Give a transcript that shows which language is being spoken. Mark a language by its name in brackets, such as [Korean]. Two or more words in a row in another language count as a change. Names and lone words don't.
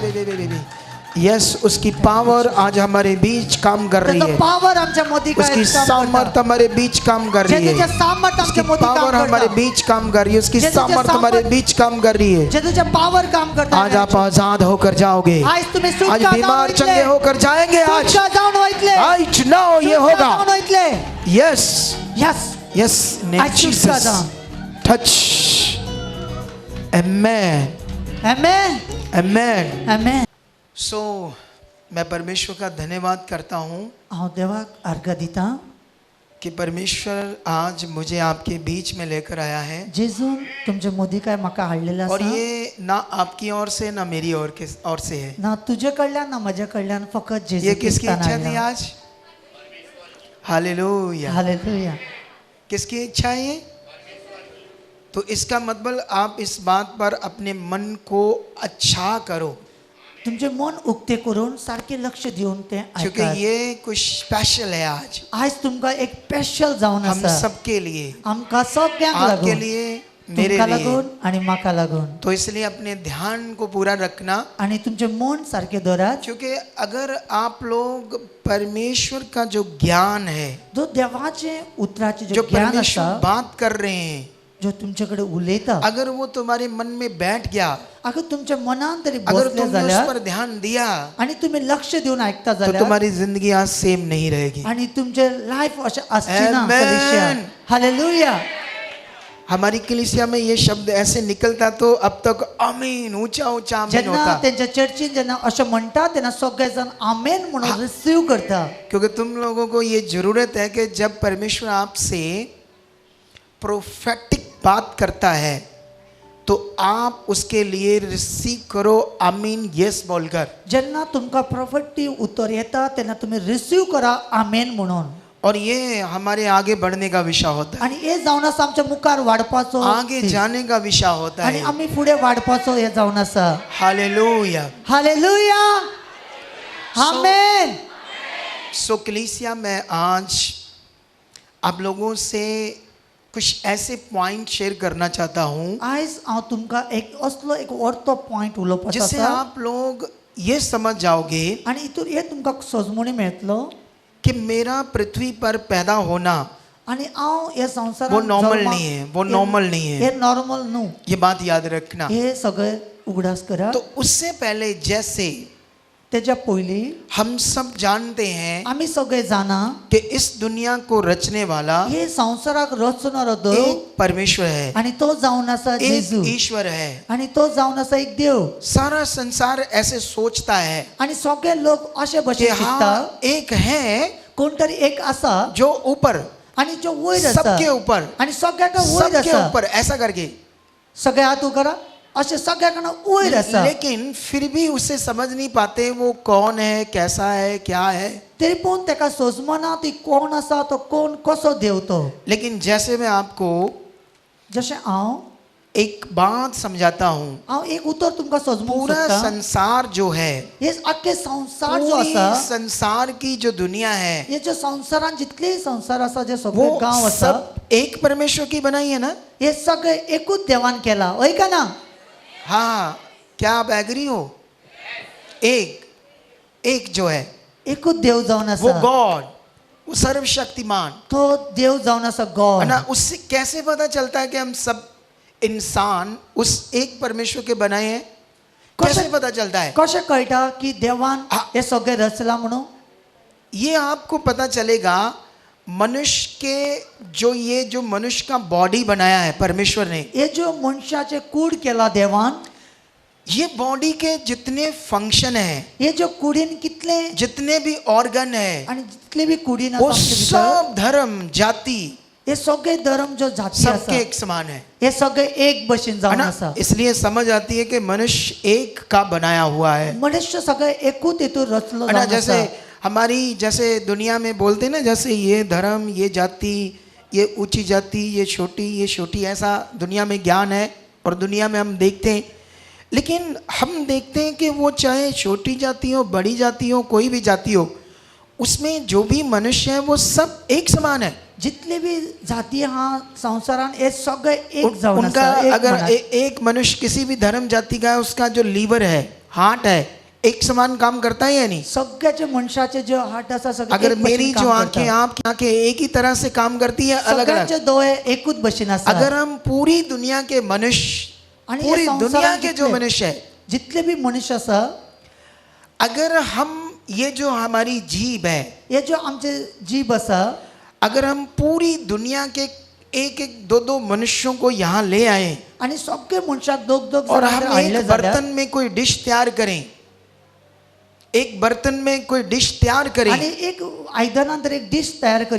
[Hindi] यस, उसकी पावर आज हमारे बीच काम कर रही [Konkani] त्याचं [Hindi] है, [Konkani] पावर आमच्या मोदी काय [Hindi] उसकी सामर्थ हमारे बीच काम कर रही [Konkani] जेजूच्या [Hindi] है, सामर्थ उसकी [Konkani] आमच्या मोदी काम [Hindi] पावर हमारे [Konkani] करता. [Hindi] बीच काम कर रही है, उसकी [Konkani] जेजूच्या [Hindi] सामर्थ हमारे सामर्थ- बीच काम कर रही है। [Konkani] जेजूच्या पावर काम करता. [Hindi] आज आप आजाद होकर जाओगे, [Konkani] आज तुम्ही आज सुटका [Hindi] बीमार चंगे होकर जाएंगे। आज [Konkani] सुटका जाऊन व्हायतले. [Hindi] आज नाउ ये [Konkani] सुटका [Hindi] होगा। [Konkani] जाऊन व्हायतले. [English] यस यस. Yes, name [Konkani] आज सुटका जीसस जाऊन. [English] touch amen आमेन. आमेन। आमेन. [Hindi] सो मैं परमेश्वर का धन्यवाद करता हूँ [Konkani] हांव देवाक अर्घ दिता [Hindi] कि परमेश्वर आज मुझे आपके बीच में लेकर आया है, [Konkani] जेजून तुमचे मोदी काय म्हाका हाडलेले [Hindi] और [Konkani] आसा. [Hindi] ये ना आपकी ओर से ना मेरी ओर से है। [Konkani] ना तुझे कडल्यान ना म्हजे कडल्यान फकत जेजू [Hindi] ये किसकी [Konkani] क्रिस्तान [Hindi] इच्छा थी [Konkani] हाडला. [Hindi] आज? हालेलुया। [Konkani] हालेलुया. [Hindi] किसकी इच्छा है ये? तो इसका मतलब आप इस बात पर अपने मन को अच्छा करो, [Konkani] तुमचे मन उक्ते करून सारखे लक्ष दिवन ते [Hindi] क्योंकि [Konkani] ऐकात. [Hindi] ये कुछ स्पेशल है आज [Konkani] आज तुमका एक स्पेशल जावन [Hindi] हम [Konkani] आसा. [Hindi] सबके लिए, [Konkani] आमका सगळ्यांक [Hindi] आपके [Konkani] लागून, [Hindi] लिए, मेरे [Konkani] तुमका [Hindi] लिए। [Konkani] लागून आणि म्हाका लागून. [Hindi] तो इसलिए अपने ध्यान को पूरा रखना, [Konkani] आणि तुमचे मन सारखे दवरात. [Hindi] क्योंकि अगर आप लोग परमेश्वर का जो ज्ञान है, [Konkani] जो देवाचे उतराचे जो [Hindi] जो ज्ञान परमेश्वर [Konkani] आसा, [Hindi] बात कर रहे हैं, [Konkani] जो तुमच्याकडे उलयता, [Hindi] अगर वो तुम्हारे मन में बैठ गया, [Konkani] अगर तुमच्या मनान तरी [Hindi] अगर [Konkani] बसले [Hindi] तुमने उस [Konkani] जाल्यार [Hindi] पर ध्यान दिया, [Konkani] आणि तुम्ही लक्ष देऊन ऐकता [Hindi] तो [Konkani] जाल्यार [Hindi] तुम्हारी जिंदगी आज सेम नहीं रहेगी। [Konkani] आणि तुमचे लाईफ असे असची ना Amen. कलिसिया. हालेलुया. [Hindi] हमारी कलीसिया में ये शब्द ऐसे निकलता तो अब तक आमीन, ऊंचा ऊंचा आमीन [Konkani] जेन्ना [Hindi] होता, [Konkani] त्यांच्या चर्चीन जेन्ना असे म्हणतात तेन्ना सगळे जण आमेन म्हणून रिसीव करता. [Hindi] क्योंकि तुम लोगों को ये जरूरत है कि जब परमेश्वर आपसे प्रोफेटिक बात करता है तो आप उसके लिए रिसीव करो आमीन यस बोलकर। [Konkani] जेन्ना तुमका प्रॉफिटी उत्तर येता तेन्ना तुम्ही रिसीव करा आमेन म्हणून. [Hindi] और ये हमारे आगे बढ़ने का विषय होता है, [Konkani] आणि हे जावन आसा आमच्या मुखार वाडपाचो [Hindi] आगे जाने का विषय होता [Konkani] आणि [Hindi] है। [Konkani] आम्ही पुढे वाडपाचो हे जावन आसा. [Hindi] हालेलुया। [Konkani] हालेलुया. आमेन. [Hindi] सो कलीसिया में आज आप लोगों से कुछ ऐसे पॉइंट शेयर करना चाहता हूँ [Konkani] आयज हांव तुमकां एक असलो एक व्हडलो पॉइंट उलोवपाचो [Hindi] जिससे [Konkani] आसा [Hindi] आप लोग ये समझ जाओगे [Konkani] आणि हितून हे तुमकां सजमणी मेळटलो [Hindi] कि मेरा पृथ्वी पर पैदा होना [Konkani] आणि हांव हे संवसारांत [Hindi] वो नॉर्मल [Konkani] जल्मा- [Hindi] नहीं है, वो नॉर्मल नहीं है। [Konkani] हे नॉर्मल न्हू. [Hindi] ये बात याद रखना। [Konkani] हे सगळे उगडास करा. [Hindi] तो उससे पहले जैसे [Konkani] तेच्या पयलीं [Hindi] हम सब जानते हैं [Konkani] आमी सगळे जाणा [Hindi] कि इस दुनिया को रचने वाला [Konkani] हे संवसाराक रचणारो देव [Hindi] एक परमेश्वर है, [Konkani] आणि तो जावन आसा जेजू [Hindi] एक ईश्वर है। [Konkani] आणि तो जावन आसा एक देव. [Hindi] सारा संसार ऐसे सोचता है [Konkani] आणि सगळे लोक अशे [Hindi] कि [Konkani] भशेन चिंतता [Hindi] हाँ एक है [Konkani] कोण तरी एक आसा [Hindi] जो ऊपर, [Konkani] आणि जो वयर आसा [Hindi] सबके ऊपर, [Konkani] आणि सगळ्याका वयर [Hindi] सबके [Konkani] आसा. [Hindi] ऊपर ऐसा करके, [Konkani] सगळे हात उकरा असे सगळ्याकडनं वयर आसा. [Hindi] लेकिन फिर भी उसे समझ नहीं पाते वो कौन है, कैसा है, क्या है। [Konkani] तरी पण तेका सोजमना ती कोण आसा तो कोण कसो देव तो. [Hindi] लेकिन जैसे मैं आपको [Konkani] जशें हांव [Hindi] एक बात समझाता हूँ, [Konkani] हांव एक उतर तुमकां सोजमूंक [Hindi] पूरा [Konkani] सोदतां. [Hindi] संसार जो है, [Konkani] हे आख्खे संसार जो [Hindi] पूरी [Konkani] आसा [Hindi] संसार की जो दुनिया है, [Konkani] हे जे संसारान जितले संसार आसा जे सगळे [Hindi] वो [Konkani] गांव आसा [Hindi] सब एक परमेश्वर की बनाई है ना। [Konkani] हे सगळे एकूच देवान केला. होय का ना. [Hindi] हाँ, क्या आप एग्री हो? एक जो है [Konkani] एकूच देव जावन [Hindi] वो [Konkani] आसा. [Hindi] गॉड, वो सर्वशक्तिमान [Konkani] तो देव जावन आसा [Hindi] है [Konkani] गॉड. [Hindi] ना। उससे कैसे पता चलता है कि हम सब इंसान उस एक परमेश्वर के बनाए हैं? कैसे पता चलता है? [Konkani] कशें कळटा की देवान [Hindi] हाँ. [Konkani] हे सगळे रचला म्हणून. [Hindi] ये आपको पता चलेगा मनुष्य के जो मनुष्य का बॉडी बनाया है परमेश्वर ने, [Konkani] हे जो मनशाचे कूड केला देवान, [Hindi] ये बॉडी के जितने फंक्शन है, [Konkani] हे जो कुडीन कितले [Hindi] जितने भी ऑर्गन है, [Konkani] आणि जितले बी कुडीन [Hindi] वो [Konkani] आसा आमचे भितर, [Hindi] सब धर्म जाति [Konkani] हे सगळे धर्म जो जाती [Hindi] सबके [Konkani] आसा [Hindi] एक समान है [Konkani] हे सगळे एक भशेन [Hindi] है [Konkani] जावन [Hindi] ना? [Konkani] आसा. [Hindi] इसलिए समझ आती है कि मनुष्य एक का बनाया हुआ है [Konkani] मनुष्य सगळे एकूच हेतून रचलो [Hindi] है ना? [Konkani] जावन [Hindi] जैसे [Konkani] आसा. [Hindi] हमारी जैसे दुनिया में बोलते हैं ना, जैसे ये धर्म, ये जाति, ये ऊंची जाति, ये छोटी, ऐसा दुनिया में ज्ञान है और दुनिया में हम देखते हैं. लेकिन हम देखते हैं कि वो चाहे छोटी जाति हो, बड़ी जाति हो, कोई भी जाति हो, उसमें जो भी मनुष्य है वो सब एक समान है. [Konkani] जितले भी जाती हा संसारान हे सगळे एक जावन [Hindi] उनका [Konkani] आसा. एक [Hindi] अगर [Konkani] मनात. [Hindi] एक मनुष्य किसी भी धर्म जाति का है, उसका जो लीवर है, हार्ट है, एक समान काम करता है या नहीं? [Konkani] सगळ्याचे मनशाचे जे हार्ट आसा सगळे [Hindi] अगर [Konkani] एक [Hindi] मेरी [Konkani] भशेन [Hindi] जो [Konkani] काम [Hindi] आंखें, [Konkani] करता. [Hindi] आपकी आंखें एक ही तरह से काम करती है, अलग अलग. [Konkani] सगळ्यांचे दोळे एकूच भशेन आसा. [Hindi] अगर हम पूरी दुनिया के मनुष्य, [Konkani] आणि [Hindi] पूरी [Konkani] हे [Hindi] दुनिया [Konkani] संसारान [Hindi] के जो [Konkani] जितले- [Hindi] मनुष्य है, [Konkani] जितले भी मनुष्य आसा [Hindi] अगर हम ये जो हमारी जीभ है, [Konkani] हे जो आमचे जीभ आसा [Hindi] अगर हम पूरी दुनिया के एक एक दो दो मनुष्यों को यहाँ ले आए [Konkani] आणि सगळे मनशाक दोग दोग [Hindi] और [Konkani] जाणां [Hindi] हम [Konkani] हाडले [Hindi] एक [Konkani] जाल्यार [Hindi] बर्तन में कोई डिश तैयार करें, एक बर्तन में कोई डिश तैयार करें [Konkani] आणि एक आयदनांतर एक डिश तयार करी